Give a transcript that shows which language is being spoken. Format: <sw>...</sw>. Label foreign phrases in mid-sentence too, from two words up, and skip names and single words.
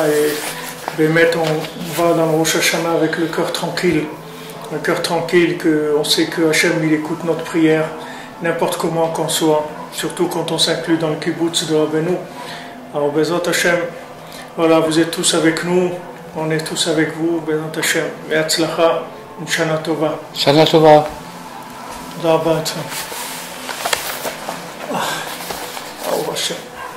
<fr>Et Bémet, on va dans le Rosh Hashanah avec le cœur tranquille. Un cœur tranquille, qu'on sait que Hachem il écoute notre prière, n'importe comment qu'on soit, surtout quand on s'inclut dans le kibbutz de Rabbeinu. Alors,</fr> <he>בעזרת השם,</he> <fr>voilà, vous êtes tous avec nous. On est tous avec vous,</fr> <he>בעזרת השם. והצלחה, שנה טובה. שנה טובה. Rabba Hashem. Oh, Hashem.</he>